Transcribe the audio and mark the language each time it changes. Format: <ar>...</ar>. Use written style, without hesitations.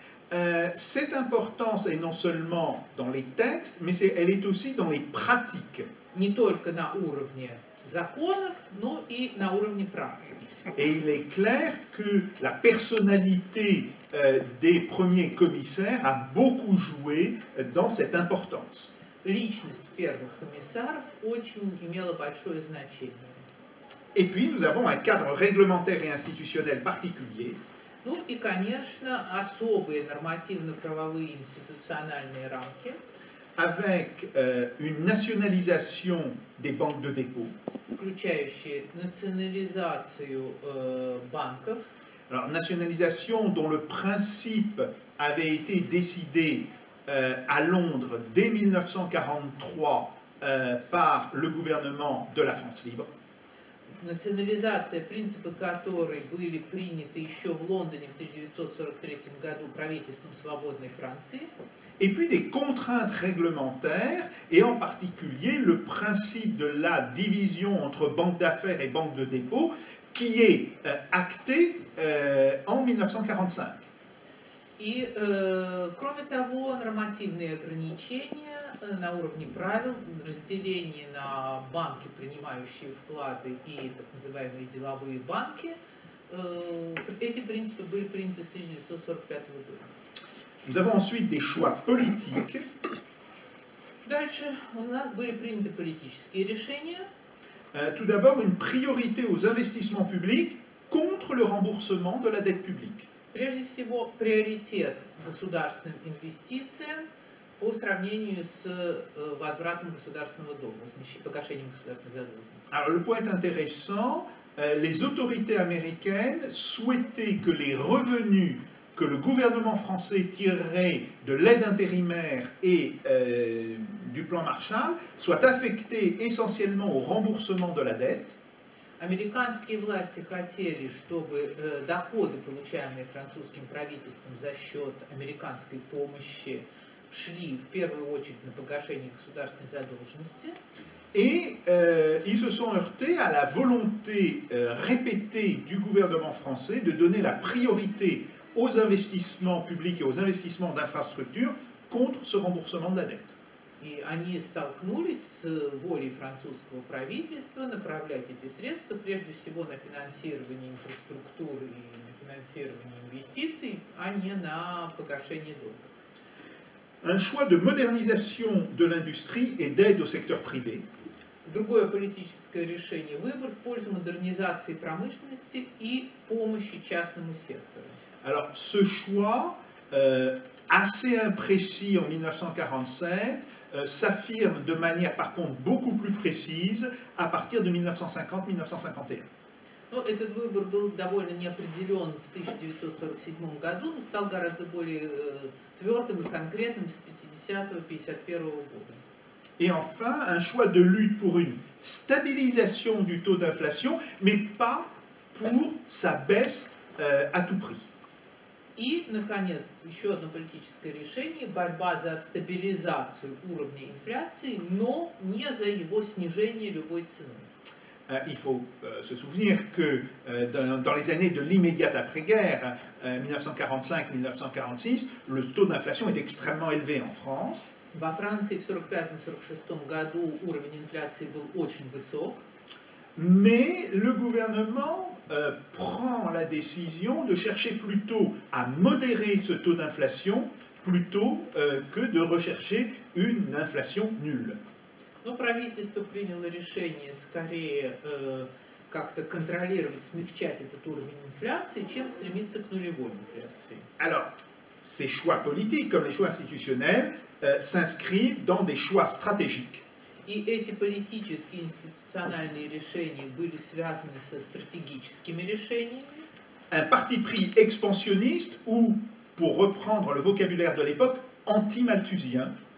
<fr>Cette importance est non seulement dans les textes, mais elle est aussi dans les pratiques.</fr> <ru>Не только на уровне законов, но и на уровне практики.</ru> <fr>Et il est clair que la personnalité des premiers commissaires a beaucoup joué dans cette importance.</fr> <ru>Личность первых комиссаров очень имела большое значение.</ru> <fr>Et puis, nous avons un cadre réglementaire et institutionnel particulier.</fr> <ru>Ну и, конечно, особые нормативно-правовые институциональные рамки.</ru> <fr>Avec une nationalisation des banques de dépôt.</fr> <ru>Включающие национализацию банков.</ru> <fr>Alors, nationalisation dont le principe avait été décidé à Londres dès 1943 par le gouvernement de la France libre.</fr> <ru>Национализация, принципы которой были приняты еще в Лондоне в 1943 году правительством свободной Франции.</ru> <fr>Et puis des contraintes réglementaires, et en particulier le principe de la division entre banque d'affaires et banque de dépôt, qui est acté en 1945.</fr> <ru>И, кроме того, нормативные ограничения на уровне правил, разделение на банки, принимающие вклады, и так называемые деловые банки, эти принципы были приняты с 1945 года.</ru> <fr>Nous avons ensuite des choix politiques.</fr> <ru>Дальше у нас были приняты политические решения.</ru> <fr>Tout d'abord, une priorité aux investissements publics contre le remboursement de la dette publique.</fr> <ru>Прежде всего, приоритет государственным инвестициям по сравнению с возвратом государственного долга, погашением государственной задолженности.</ru> <fr>Alors le point est intéressant, les autorités américaines souhaitaient que les revenus que le gouvernement français tirerait de l'aide intérimaire et du plan Marshall soient affectés essentiellement au remboursement de la dette.</fr> <ru>Американские власти хотели, чтобы доходы, получаемые французским правительством за счет американской помощи, шли в первую очередь на погашение государственной задолженности.</ru> <fr>Et ils se sont heurtés à la volonté répétée du gouvernement français de donner la priorité aux investissements publics et aux investissements d'infrastructures contre ce remboursement de la dette.</fr> <ru>И они столкнулись с волей французского правительства направлять эти средства прежде всего на финансирование инфраструктуры и на финансирование инвестиций, а не на погашение долга.</ru> <fr>Un choix de modernisation de l'industrie et d'aide au secteur privé.</fr> <ru>Другое политическое решение – выбор в пользу модернизации промышленности и помощи частному сектору.</ru> <fr>Alors, ce choix, assez imprécis en 1947, s'affirme de manière par contre beaucoup plus précise à partir de 1950-1951.</fr> <ru>Но этот выбор был довольно неопределен в 1947 году, но стал гораздо более твердым и конкретным с 50-51 года.</ru> <fr>Et enfin, un choix de lutte pour une stabilisation du taux d'inflation, mais pas pour sa baisse à tout prix.</fr> <ru>И, наконец, еще одно политическое решение – борьба за стабилизацию уровня инфляции, но не за его снижение любой ценой.</ru> <fr>Il faut se souvenir que dans les années de l'immédiate après-guerre, 1945-1946, le taux d'inflation est extrêmement élevé en France.</fr> <ru>Во Франции в 1945-1946 году уровень инфляции был очень высок.</ru> <fr>Mais le gouvernement prend la décision de chercher plutôt à modérer ce taux d'inflation plutôt que de rechercher une inflation nulle.</fr> <ru>Но правительство приняло решение скорее как-то контролировать, смягчать этот уровень инфляции, чем стремиться к нулевой инфляции.</ru> <fr>Alors, ces choix politiques, comme les choix institutionnels, s'inscrivent dans des choix stratégiques.</fr> <ru>И эти политические институциональные решения были связаны со стратегическими решениями.</ru> <fr>Un parti pris expansionniste ou, pour reprendre le vocabulaire de l'époque, anti-malthusien.</fr>